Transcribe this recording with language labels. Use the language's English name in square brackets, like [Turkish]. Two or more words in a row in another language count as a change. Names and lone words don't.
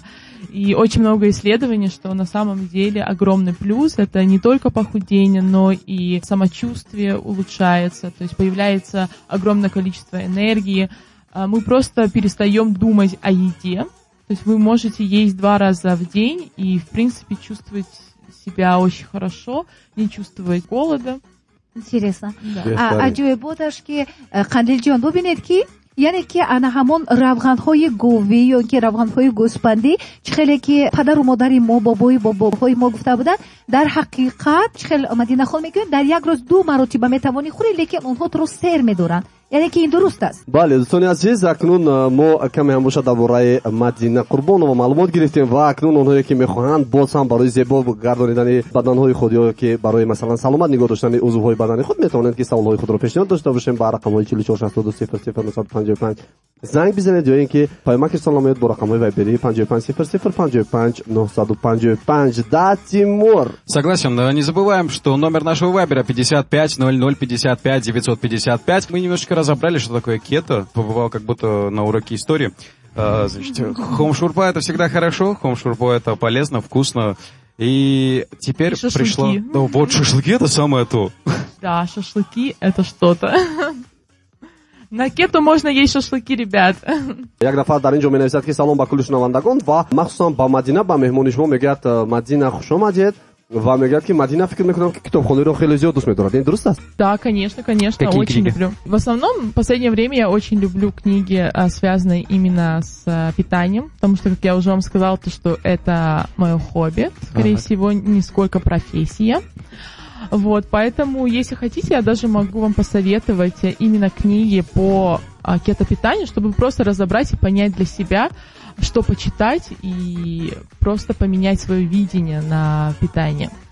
[Russian] И очень много исследований, что на самом деле огромный плюс — это не только похудение, но и самочувствие улучшается, то есть появляется огромное количество энергии. Мы просто перестаем думать о еде, то есть вы можете есть 2 раза в день и, в принципе, чувствовать себя очень хорошо, не чувствовать голода. Интересно. Да. [Tajik] аҷоиб будаш ки қандилҷон бубинед ки яъне ки ана ҳамон равғанҳои гӯвӣ ё ки равғанҳои гӯспандӣ чӣ хеле ки падару модари мо бобои мо гуфта буданд дар ҳақиқат чӣ хел Мадинахон мегӯянд дар як рӯз 2 маротиба метавонӣ хӯрӣ, лекин онҳо туро сер медоранд. яъне ки ин дуруст аст. бале дӯстони азиз, акнун мо каме ҳам бошад дар бораи Мадина Қурбонова маълумот гирифтем ва акнун онҳое ки мехоҳанд боз ҳам барои зебо гардонидани баданҳои худ ё ки барои масалан саломат нигоҳ доштани узвҳои бадани худ метавонанд ки саволҳои худро пешниҳод дошта бошем ба рақамҳои 4462000955 занг бизанед ё ин ки паёмак ирсол намоед бо рақамҳои вайбери 550055955. [Russian] Да, Тимур. Согласен, но не забываем, что номер нашего вайбера 550055 955. Мы немножечко разобрали, что такое кето. Побывал как будто на уроке истории. Значит, хом-шурпа — это всегда хорошо, хом-шурпа — это полезно, вкусно. И теперь пришло... Да, вот шашлыки — это самое то. Да, шашлыки — это что-то. На кето можно есть шашлыки, ребят. [Tajik] як нафар дар инҷо менависад ки салом ба кулли шунавандагон ва махсусан ба Мадина, ба меҳмони шумо мегӯяд Мадина хушомадед ва мегӯяд ки Мадина фикр мекунам ки китобхониро хеле зиёд дӯст медорад. Ин дуруст аст? [Russian] Да, конечно, Какие очень книги? люблю. В основном, в последнее время я очень люблю книги, связанные именно с питанием, потому что, как я уже вам сказала, то, что это мое хобби, скорее всего, не сколько профессия. Вот, поэтому, если хотите, я даже могу вам посоветовать именно книги по кето-питанию, чтобы просто разобрать и понять для себя, что почитать и просто поменять свое видение на питание.